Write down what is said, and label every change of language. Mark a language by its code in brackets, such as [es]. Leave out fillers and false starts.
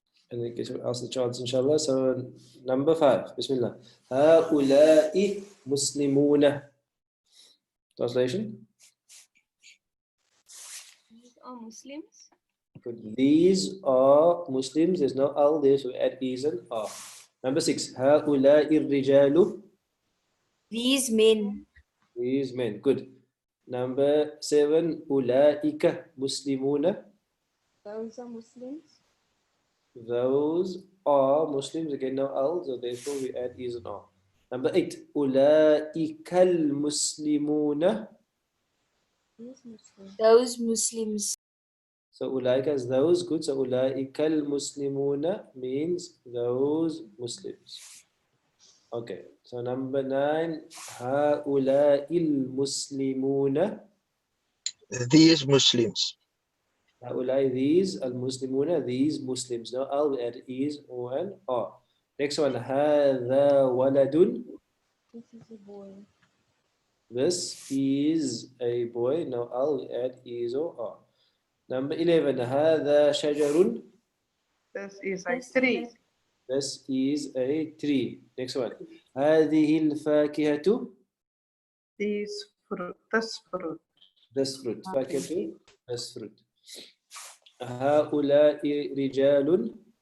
[en] And then get someone else the chance, inshallah. So, number 5, Bismillah. [ar] هؤلاء مسلمون. Translation? [en] These are Muslims. Good. These are Muslims. There's no al there, so we add is and are. Number 6, [ar] هؤلاء الرجال. [en] These men. These men. Good. Number 7, [ar] أولئك مسلمون. [en] Those are Muslims. Those are Muslims. Again, no al, so therefore we add is and are. Number 8, [ar] أولئك المسلمون. [en] These Muslims. Those Muslims. So أولئك is those. Good. So [ar] أولئك المسلمون [en] means those Muslims. Okay. So number 9, [ar] هؤلاء المسلمون. [en] These Muslims. هؤلاء these المسلمون, these Muslims. No al, we add is or an are. Next one, [ar] هذا ولد. [en] This is a boy. This is a boy. No al, we add is or are. Number 11, [ar] هذا شجر. [en] This is a tree. This is a tree. Next one, [ar] هذه الفاكهة. [en] This fruit. This fruit. This fruit. فاكهة. This fruit. [ar] هؤلاء رجال.